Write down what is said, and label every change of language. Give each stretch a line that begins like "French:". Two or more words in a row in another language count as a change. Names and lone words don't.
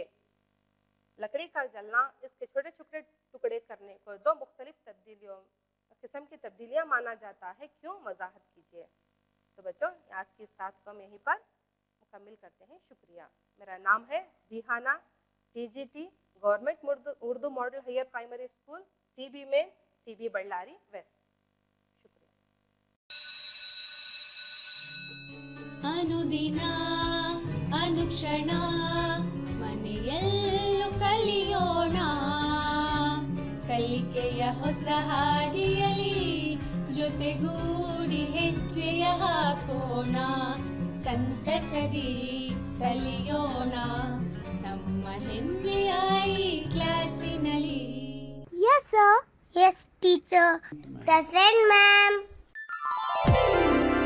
Urdu: لکڑی کا جلنا، اس کے چھوٹے چھوٹے ٹکڑے کرنے کو 2 مختلف قسم کی تبدیلیاں مانا جاتا ہے، کیوں، وضاحت کیجیے. تو بچو، آج کی اس بات کو ہم یہیں پر مکمل کرتے ہیں. شکریہ. میرا نام ہے ریحانہ، TGT گورنمنٹ اردو ماڈل ہائر پرائمری اسکول، CB میں، CB بلاری ویسٹ.
Kannada: ಅನುದಿನ ಅನುಕ್ಷಣ ಮನೆಯಲ್ಲೂ ಕಲಿಯೋಣ, ಕಲಿಕೆಯ ಹೊಸ ಹಾದಿಯಲ್ಲಿ ಜೊತೆಗೂಡಿ ಹೆಜ್ಜೆಯ ಹಾಕೋಣ ಸಂತಸದಿ ಕಲಿಯೋಣ ನಮ್ಮ ಹೆಮ್ಮೆಯ ಈ ಕ್ಲಾಸಿನಲ್ಲಿ.
English: Yes, sir. Yes, teacher. Present, ma'am.